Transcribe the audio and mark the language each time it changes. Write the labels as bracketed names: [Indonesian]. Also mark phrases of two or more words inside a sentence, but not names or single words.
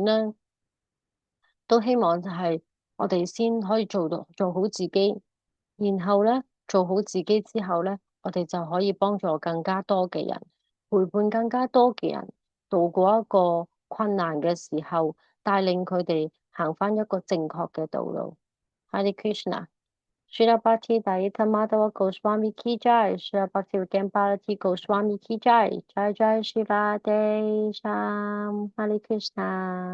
[Cantonese] 咧，都希望就係我哋先可以做好自己，然後咧做好自己之後咧，我哋就可以幫助更加多嘅人，陪伴更加多嘅人度過一個困難嘅時候，帶領佢哋行返一個正確嘅道路。Hare Krishna。 [Hindi] श्रील भक्ति दलित माधव गोस्वामी की जय, श्रील भक्ति विद्यम भारती गोस्वामी की जय, जय जय श्री राधे श्याम, हरे कृष्ण.